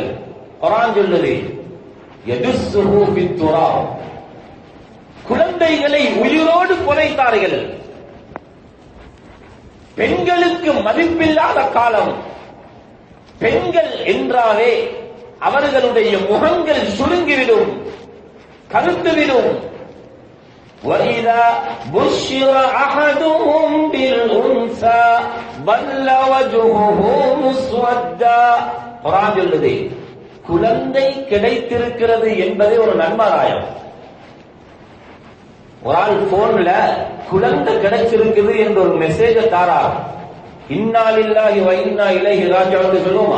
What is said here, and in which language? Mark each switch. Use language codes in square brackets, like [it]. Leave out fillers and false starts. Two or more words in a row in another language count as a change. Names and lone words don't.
[ta] குர்ஆன் சொல்லுது [ar] يدسه في التراب, [ta] குழந்தைகளை உயிரோடு புதைத்தார்கள். பெண்களுக்கு மதிப்பில்லாத காலம். பெண்கள் என்றாலே அவர்களுடைய முகங்கள் சுருங்கிவிடும், கருத்துவிடும். [ar] وَإِذَا بُشِّرَ أَحَدُهُمْ بِالْأُنْثَى ظَلَّ وَجْهُهُ مُسْوَدًّا. [ta] குர்ஆன் சொல்லுது, குழந்தை கிடைத்திருக்கிறது என்பதே ஒரு நன்மாராயம். ஒரு ஆள் போன்ல குழந்தை கிடைச்சிருக்குது என்ற ஒரு மெசேஜ் தாரார், [ar] إنا لله وإنا إليه راجعون [ta] சொல்லுமா?